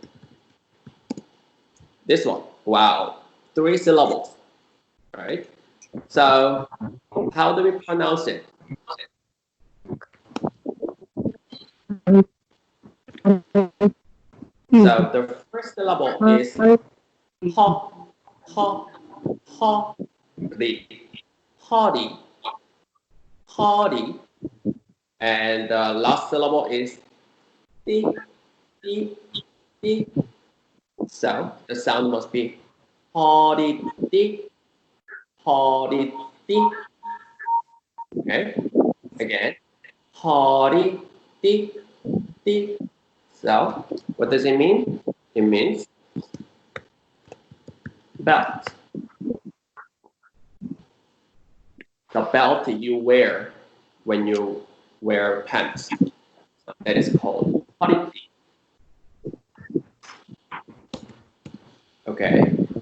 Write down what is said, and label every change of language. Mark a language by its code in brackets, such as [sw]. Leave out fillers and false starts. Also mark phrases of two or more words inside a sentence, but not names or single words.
[en] This one. Wow. 3 syllables. Right. So how do we pronounce it? So the first syllable is ha, ha, ha, di, hardy, hardy, and the last syllable is di, di, di. So the sound must be hardy, di, hardy, di. Okay, again, hardy, di, di. So what does it mean? It means belt. The belt you wear when you wear pants. So that is called hardy. Okay.